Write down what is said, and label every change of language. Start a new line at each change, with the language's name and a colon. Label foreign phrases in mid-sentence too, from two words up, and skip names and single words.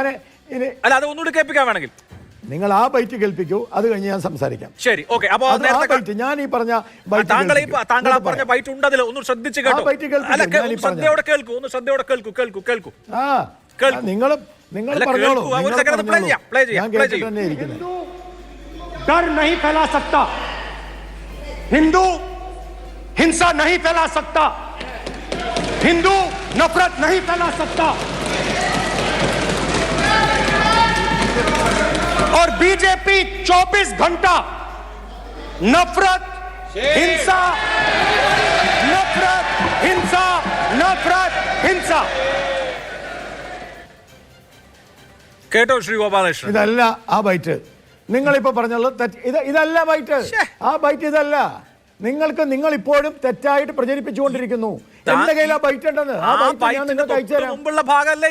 Malayalam: അല്ല, അത് ഒന്നുകൂടി കേൾപ്പിക്കാൻ വേണമെങ്കിൽ നിങ്ങൾ ആ ബൈറ്റ് കേൾപ്പിക്കൂ, അത് കഴിഞ്ഞ് ഞാൻ സംസാരിക്കാം. ശരി, ഓക്കെ. അപ്പോൾ ഞാൻ ഈ പറഞ്ഞ താങ്കൾ പറഞ്ഞ ബൈറ്റ് ഉണ്ട്, അതിൽ ഒന്ന് ശ്രദ്ധിച്ച് കേട്ടോ. ശ്രദ്ധയോടെ കേൾക്കൂ, ഒന്ന് ശ്രദ്ധയോടെ കേൾക്കൂ. നിങ്ങൾ പറഞ്ഞോളൂ.
Hindi: डर नहीं फैला सकता, हिंदू हिंसा नहीं फैला सकता, हिंदू नफरत नहीं फैला सकता, और बीजेपी 24 घंटा नफरत हिंसा नफरत हिंसा नफरत हिंसा.
Malayalam: കേട്ടോ ശ്രീ ഗോപാലകൃഷ്ണൻ, ഇതല്ല ആ ബൈറ്റ് നിങ്ങളിപ്പോ പറഞ്ഞുള്ളത്. ഇതല്ല ബൈറ്റ്, ആ ബൈറ്റ് ഇതല്ല. നിങ്ങൾ ഇപ്പോഴും തെറ്റായിട്ട് പ്രചരിപ്പിച്ചുകൊണ്ടിരിക്കുന്നു. എന്റെ കയ്യിൽ ആ ബൈറ്റ് ഉണ്ടെന്ന്, ആ ബൈറ്റ് ഞാൻ നിങ്ങൾക്ക് അയച്ചു തരാം.